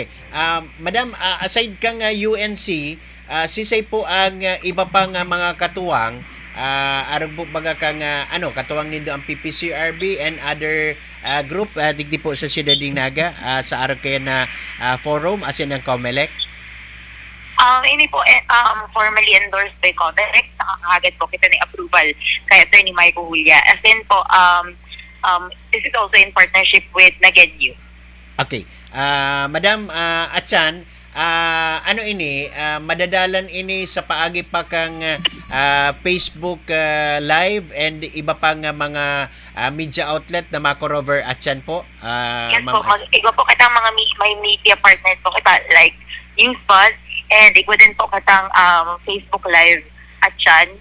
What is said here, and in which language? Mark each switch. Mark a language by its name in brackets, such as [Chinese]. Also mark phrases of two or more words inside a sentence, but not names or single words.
[Bikol] Madam, aside kang UNC, sisay po ang iba pang mga katuwang arog po baga kang katuwang nindo ang PPCRB [English] and other group [Bikol] digdi po sa Ciudad Dinaga sa arog kaya na forum as in ang COMELEC. Ini po [English] formally endorsed by COMELEC. Nakakagad po kita ni approval kay Attorney Michael Julia. [Bikol] As in po, [English] this is also in partnership with Nagenyu. [Bikol] Okay. Madam Atsan, madadalan ini sa paagi pa kang Facebook live and iba pang mga [English] media outlet [Bikol] na mako-cover Atsan po? Yes po, iba po katang mga may [English] media partners [Bikol] po kita like Newsbuzz and iba din po katang Facebook live Atsan.